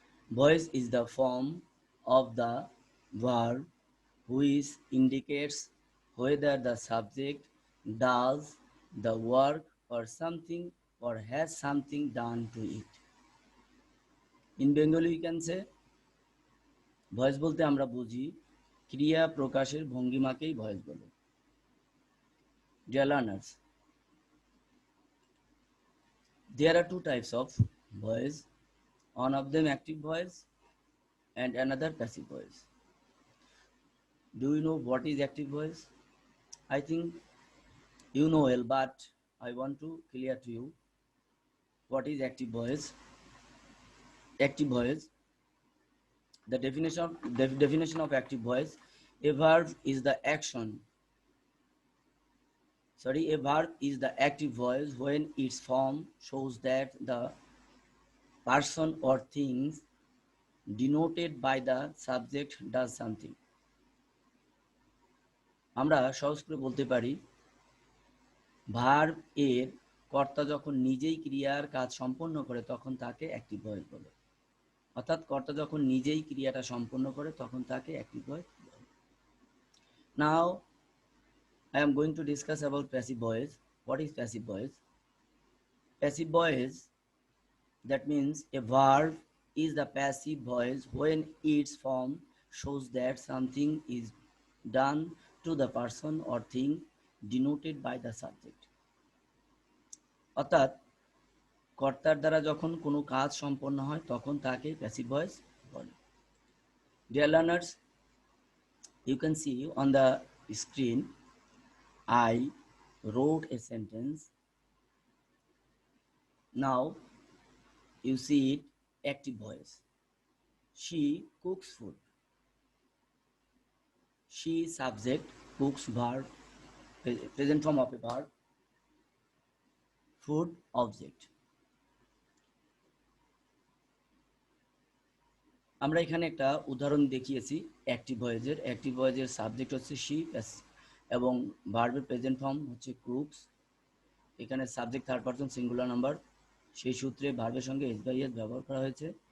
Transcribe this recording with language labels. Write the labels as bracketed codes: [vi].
[en] Voice is the form of the verb which indicates whether the subject does the work or something or has something done to it. In Bengali we can say [bn] voice বলতে আমরা বুঝি ক্রিয়া প্রকাশের ভঙ্গিমাকেই voice বলে। [en] Dear learners, there are two types of voice. One of them active voice and another passive voice. Do you know what is active voice? I think you know well, but I want to clear to you what is active voice. Active voice, the definition of active voice: a verb is the action. A verb is the active voice when its form shows that the person or things denoted by the subject does something. [bn] আমরা সহজ করে বলতে পারি verb এর কর্তা যখন নিজেই ক্রিয়ার কাজ সম্পন্ন করে তখন তাকে অ্যাক্টিভ ভয়েস বলে। অর্থাৎ কর্তা যখন নিজেই ক্রিয়াটা সম্পন্ন করে তখন তাকে অ্যাক্টিভ ভয়েস বলে। [en] Now I am going to discuss about passive voice. What is passive voice? Passive voice, that means a verb is the passive voice when its form shows that something is done to the person or thing denoted by the subject. [bn] অর্থাৎ কর্তার দ্বারা যখন কোনো কাজ সম্পন্ন হয় তখন তাকে প্যাসিভ ভয়েস বলে। [en] Dear learners, you can see on the screen I wrote a sentence. Now you see it, active voice. She cooks food. She subject, cooks verb, present form of a verb, food object. [bn] আমরা এখানে একটা উদাহরণ দেখিয়েছি active ভয়েসের। Active ভয়েসের subject হচ্ছে she এবং ভার্বের প্রেজেন্ট ফর্ম হচ্ছে কুকস। এখানে subject third person singular number, সেই সূত্রে ভার্বের সঙ্গে এস বাই এস ব্যবহার করা হয়েছে।